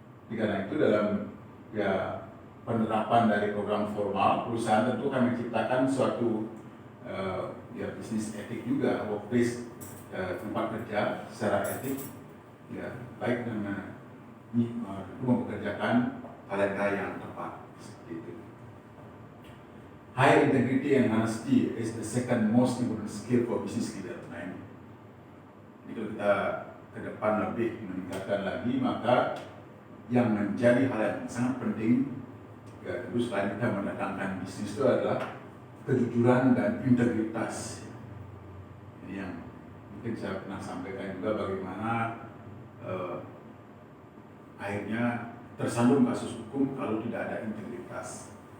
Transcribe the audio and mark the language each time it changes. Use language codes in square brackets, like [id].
[id] Karena itu dalam ya penerapan dari program formal, perusahaan tentu akan menciptakan suatu ya bisnis etik juga, workplace tempat kerja secara etik ya baik dengan mempekerjakan talenta yang tepat seperti itu. [en] High integrity and honesty is the second most important skill for business leader. [id] Nah ini. Jadi kalau kita ke depan lebih meningkatkan lagi, maka yang menjadi hal yang sangat penting ya tentu selain kita mendatangkan bisnis itu adalah kejujuran dan integritas. Ini yang mungkin saya pernah sampaikan juga bagaimana akhirnya tersandung kasus hukum kalau tidak ada integritas.